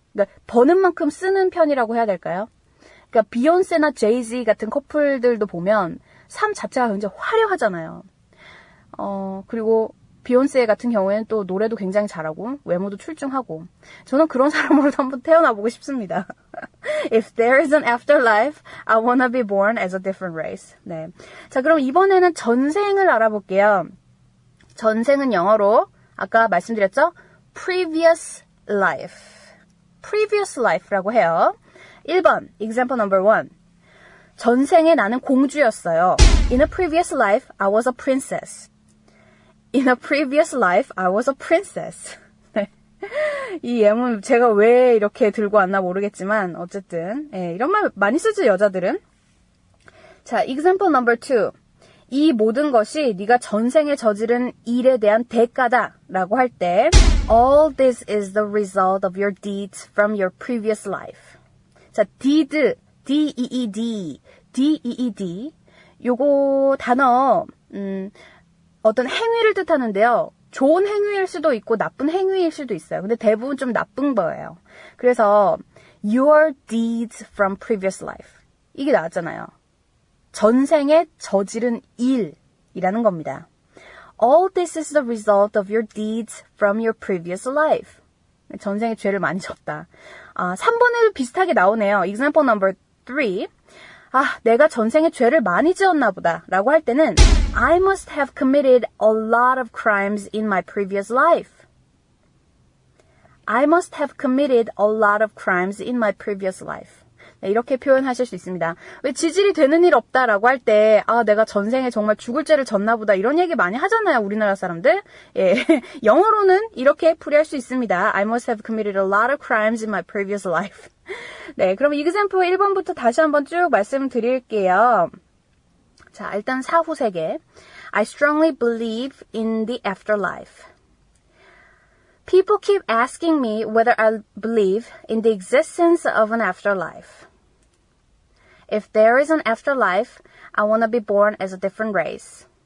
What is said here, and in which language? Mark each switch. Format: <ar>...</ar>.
<ko>그러니까 버는 만큼 쓰는 편이라고 해야 될까요? 그러니까 비욘세나 제이지 같은 커플들도 보면 삶 자체가 굉장히 화려하잖아요. 그리고 비욘세 같은 경우에는 또 노래도 굉장히 잘하고 외모도 출중하고 저는 그런 사람으로도 한번 태어나보고 싶습니다.</ko> <en>If there is an afterlife, I wanna be born as a different race.</en> <ko>네. 자, 그럼 이번에는 전생을 알아볼게요. 전생은 영어로 아까 말씀드렸죠?</ko> <en>previous life. previous life라고 해요. 1번, example number 1.</en> <ko>전생에 나는 공주였어요.</ko> <en>In a previous life, I was a princess. In a previous life, I was a princess.</en> <ko>네. 이 예문 제가 왜 이렇게 들고 왔나 모르겠지만 어쨌든 이런 말 많이 쓰죠, 여자들은.</ko> <en>자, example number 2.</en> <ko>이 모든 것이 네가 전생에 저지른 일에 대한 대가다 라고 할 때</ko> <en>All this is the result of your deeds from your previous life. 자, deed, D-E-E-D, D-E-E-D.</en> <ko>요거 단어 어떤 행위를 뜻하는데요. 좋은 행위일 수도 있고 나쁜 행위일 수도 있어요. 근데 대부분 좀 나쁜 거예요.</ko> <en>그래서 your deeds from previous life.</en> <ko>이게 나왔잖아요. 전생에 저지른 일이라는 겁니다. All this is the result of your deeds from your previous life. 전생에 죄를 많이 졌다. 3번에도 비슷하게 나오네요.</ko> <en>Example number 3.</en> <ko>내가 전생에 죄를 많이 지었나 보다 라고 할 때는</ko> <en>I must have committed a lot of crimes in my previous life. I must have committed a lot of crimes in my previous life.</en> <ko>네, 이렇게 표현하실 수 있습니다. 왜 지질이 되는 일 없다라고 할 때 내가 전생에 정말 죽을 죄를 졌나 보다 이런 얘기 많이 하잖아요. 우리나라 사람들. 예, 영어로는 이렇게 풀이할 수 있습니다.</ko> <en>I must have committed a lot of crimes in my previous life.</en> <ko>네, 그럼 example 1번부터 다시 한번 쭉 말씀드릴게요. 자, 일단 사후 세계.</ko> <en>I strongly believe in the afterlife. People keep asking me whether I believe in the existence of an afterlife. If there is an afterlife, I want to be born as a different race.</en>